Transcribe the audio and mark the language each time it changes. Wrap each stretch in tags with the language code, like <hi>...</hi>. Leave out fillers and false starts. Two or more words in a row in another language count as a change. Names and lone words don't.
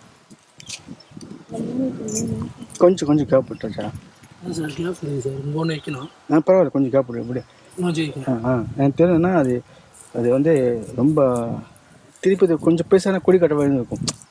<te>కొంచెం కొంచెం గ్యాప్ పెట్టా సార్ గ్యాప్ ఉంది సార్ ఇంకోనే ఎక్కినా</te> <ta>பரவாயில்ல கொஞ்சம் கேப் இப்படி எனக்கு தெரியுதுன்னா அது அது வந்து ரொம்ப திருப்பி கொஞ்சம் பெருசான கொடி கட்ட வேண்டியது இருக்கும்.</ta>